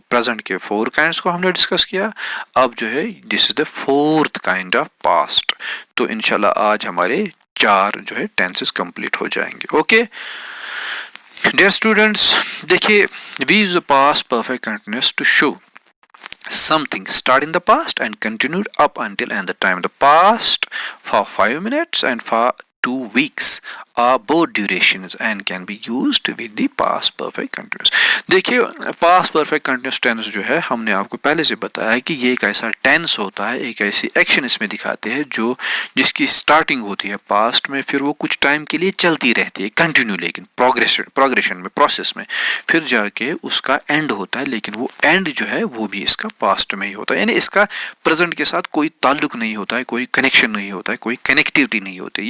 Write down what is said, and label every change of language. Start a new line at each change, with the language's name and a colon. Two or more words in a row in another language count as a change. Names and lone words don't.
Hindi: प्रेजेंट के 4 काइंड्स को हमने डिस्कस किया। अब जो है
English: this is the 4th kind of past.
Hindi: तो इंशाल्लाह आज हमारे 4 जो है टेंसेस कंप्लीट हो जाएंगे।
English: okay dear students, देखिए we use the past perfect continuous to show something start in the past and continued up until and the time. The past for 5 minutes and for 2 weeks are both durations and can be used with the past perfect continuous.
Hindi: देखिए
English: past perfect continuous tense
Hindi: जो है हमने आपको पहले से बताया है कि ये एक ऐसा टेंस होता है, एक ऐसी एक्शन इसमें दिखाते हैं जो जिसकी स्टार्टिंग होती है पास्ट में, फिर वो कुछ टाइम के लिए चलती रहती है कंटिन्यू, लेकिन प्रोग्रेशन में प्रोसेस में फिर जाके उसका एंड होता है, लेकिन वो एंड जो है वो भी इसका पास्ट में ही होता है, यानी इसका प्रेजेंट के साथ कोई ताल्लुक नहीं होता है, कोई कनेक्शन नहीं होता है, कोई कनेक्टिविटी नहीं होती।